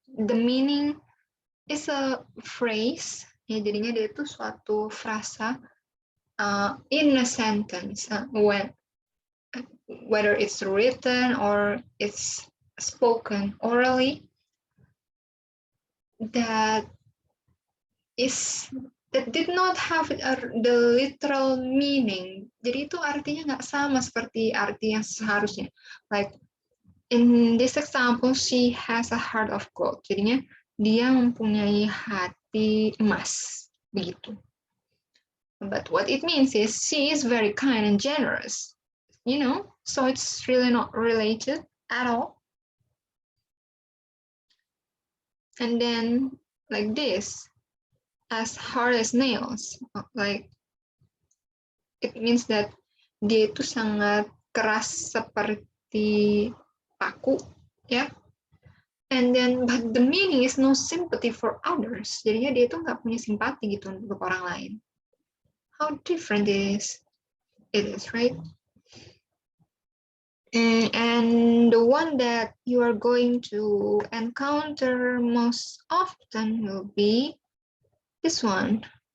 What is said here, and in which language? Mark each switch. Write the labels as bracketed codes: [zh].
[en] The meaning is a phrase, [id] ya jadinya dia itu suatu frasa [en] in a sentence, whether it's written or it's spoken orally, that did not have the literal meaning. [id] Jadi itu artinya nggak sama seperti arti yang seharusnya. [en] Like in this example, she has a heart of gold. [id] Jadinya dia mempunyai hati emas, begitu. [en] But what it means is she is very kind and generous, you know, so it's really not related at all. And then like this, as hard as nails, like it means that [id] dia itu sangat keras seperti paku, [en] ya. And then, but the meaning is no sympathy for others. [id] Jadinya dia itu nggak punya simpati gitu untuk orang lain. [en] How different it is, right? And the one that you are going to encounter most often will be this one.